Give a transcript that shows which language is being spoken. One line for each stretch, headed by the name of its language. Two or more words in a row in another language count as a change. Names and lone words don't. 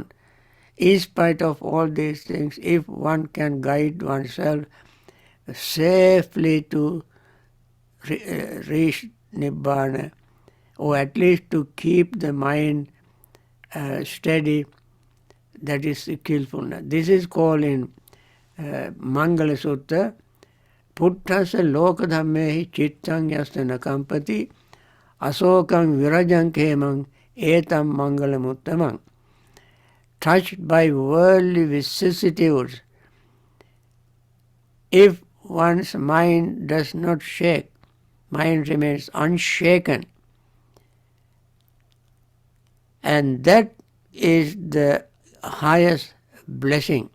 English: In spite of all these things, if one can guide oneself safely to reach Nibbana, or at least to keep the mind steady, that is skillfulness. This is called in Mangala Sutta,
Pali: Puttasa lokadhammehi chittang yastana kampati asokang virajang kemang etam mangalamuttamang.
English: Touched by worldly vicissitudes, if one's mind does not shake, mind remains unshaken, and that is the highest blessing.